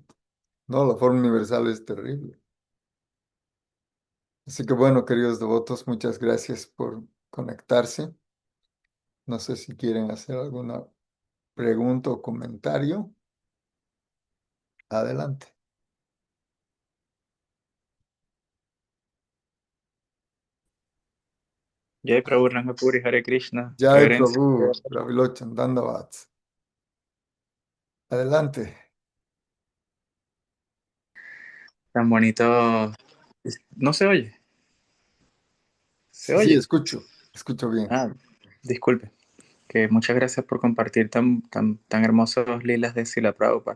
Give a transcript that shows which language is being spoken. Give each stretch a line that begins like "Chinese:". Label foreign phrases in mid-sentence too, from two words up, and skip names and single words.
Spanish: No, la forma universal es terrible. Así que bueno, queridos devotos, muchas gracias por conectarse. No sé si quieren hacer alguna pregunta o comentario. Adelante. Jai Prabhu Rangapuri, Hare Krishna, Jai reverencia. Prabhu, Ravilochan, Dandavats. Adelante. Tan bonito. ¿No se oye? ¿Se Sí, sí, oye? escucho bien. Ah, disculpe. Que muchas gracias por compartir tan hermosos lilas de Sila Prabhupada.